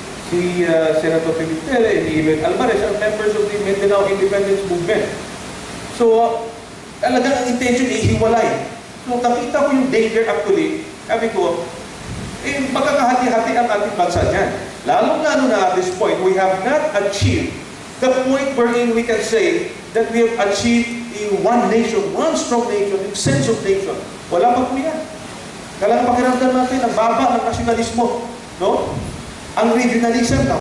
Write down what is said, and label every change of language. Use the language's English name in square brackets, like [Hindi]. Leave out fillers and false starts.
[English] si Senator Benitez and even Alvarez are members of the Mindanao Independence Movement. [Filipino] So, talagang ang intention ay hiwalay. So, nakita ko yung danger actually. Sabi ko, magkakahati-hati ang ating bansa niyan. Lalong-lalo na [English] at this point, we have not achieved the point wherein we can say that we have achieved a one nation, one strong nation, a sense of nation. [Filipino] Wala pa po yan. Kailangan pakiramdam natin ang baba ng nasyonalismo. No? Ang regionalism,